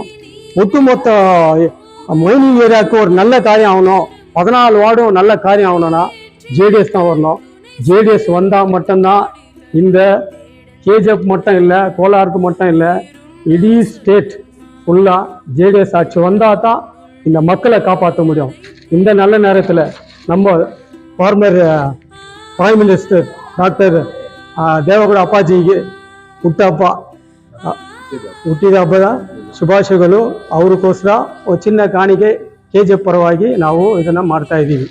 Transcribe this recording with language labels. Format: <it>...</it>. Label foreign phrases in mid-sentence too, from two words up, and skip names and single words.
<ta>ஒட்டுமொத்த மைனிங் ஏரியாவுக்கு ஒரு நல்ல காரியம் ஆகணும், 14 வார்டும் நல்ல காரியம் ஆகணும்னா JDS தான் வரணும். JDS வந்தால் மட்டும்தான் இந்த KGF மட்டும் இல்லை, கோலாருக்கு மட்டும் இல்லை, இடி ஸ்டேட் ஃபுல்லாக JDS ஆட்சி வந்தால் தான் இந்த மக்களை காப்பாற்ற முடியும். இந்த நல்ல நேரத்தில் நம்ம</ta> <en>former prime minister</en> <kn>ಡಾಕ್ಟರ್ ದೇವೇಗೌಡ ಅಪ್ಪಾಜಿಗೆ ಹುಟ್ಟಿದ ಹಬ್ಬದ ಶುಭಾಶಯಗಳು. ಅವರಿಗೋಸ್ಕರ ಒಂದು ಚಿನ್ನ ಕಾಣಿಕೆ KGF ಪರವಾಗಿ ನಾವು ಇದನ್ನು ಮಾಡ್ತಾ ಇದ್ದೀವಿ.</kn>